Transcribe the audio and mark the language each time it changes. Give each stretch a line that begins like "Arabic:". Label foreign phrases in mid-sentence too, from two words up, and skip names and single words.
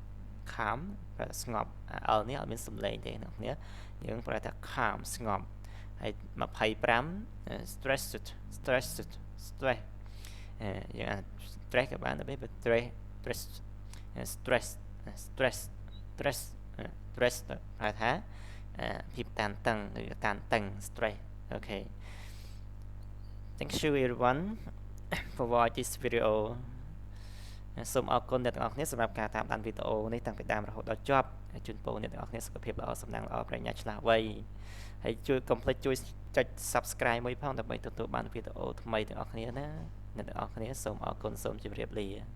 Khmer: ប្រែថាស្ងប់អលនេះអត់មានសំឡេងទេអ្នកនរយើងប្រែថា calm ស្ងប់ហើយ 25
English: stressed stress
Khmer: យើងអាន stress ក៏បានដែរ
English: stress stress stress stress stress
Khmer: ហៅថាភាពតានតឹងឬតានតឹង stress អូខេ
English: Thank you everyone for watch this video
Khmer: សូមអរគុណអ្នកទាំងអស់គ្នាសម្រាប់ការតាមដានវីដេអូនេះតាំងពីដើមរហូតដល់ចប់ជូនពរអ្នកទាំងអស់គ្នាសុខភាពល្អសំណាងល្អប្រាជ្ញាឆ្លាស់វៃហើយជួយកុំភ្លេចជួយចុច Subscribe មួយផងដើម្បីទទួលបានវីដេអូថ្មីទាំងអស់គ្នាណាអ្នកទាំងអស់គ្នាសូមអរគុណសូមជម្រាបលា